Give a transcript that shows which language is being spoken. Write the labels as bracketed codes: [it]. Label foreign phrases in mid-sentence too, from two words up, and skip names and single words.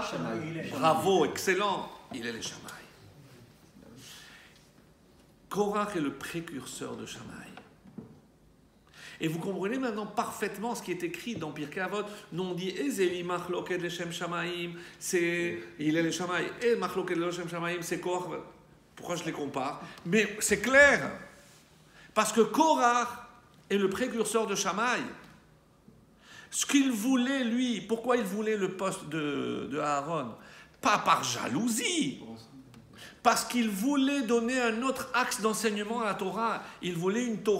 [fr] Bravo, excellent. Il est le Shammai. Korach est le précurseur de Shammai. Et vous comprenez maintenant parfaitement ce qui est écrit dans Pirkei Avot. Nous on dit [he] איזוהי מחלוקת לשם שמים, [fr] c'est il est le Shammai. [he] Et מחלוקת לשם שמים, [fr] c'est Korach. Pourquoi je les compare? Mais c'est clair. Parce que Korach est le précurseur de Shammai. Ce qu'il voulait, lui, pourquoi il voulait le poste de Aaron? Pas par jalousie. Parce qu'il voulait donner un autre axe d'enseignement à la Torah.